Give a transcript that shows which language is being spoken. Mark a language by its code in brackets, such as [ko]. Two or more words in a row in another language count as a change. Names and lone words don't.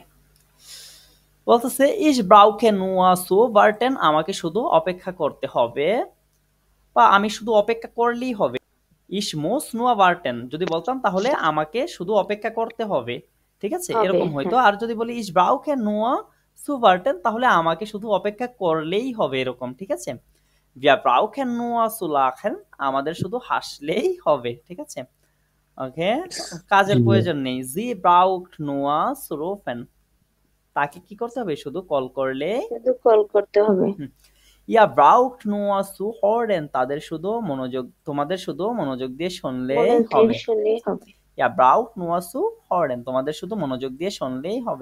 [bn] বলতেছে [de] ich brauche nur zu warten. [bn] আমাকে শুধু অপেক্ষা করতে হবে, বা আমি শুধু অপেক্ষা করলেই হবে। [de] ich muss nur warten [bn] যদি বলতাম তাহলে আমাকে শুধু অপেক্ষা করতে হবে। ঠিক আছে, এরকম হয়তো। আর যদি বলি [de] ich brauche nur zu warten [bn] তাহলে আমাকে শুধু অপেক্ষা করলেই হবে, এরকম। ঠিক আছে, [de] wir brauchen nur zu lachen. [bn] আমাদের শুধু হাসলেই হবে। ঠিক আছে, ওকে, কাজের প্রয়োজন নেই। [de] sie braucht nur zu rufen. [bn] তাকে কি করতে হবে, শুধু কল করতে হবে। [de] ihr braucht nur zu hören, [bn] তোমাদের শুধু মনোযোগ দিয়ে শুনলেই হবে। [de] ihr braucht nur zu hören, [bn] তোমাদের শুধু মনোযোগ দিয়ে শুনলেই হবে।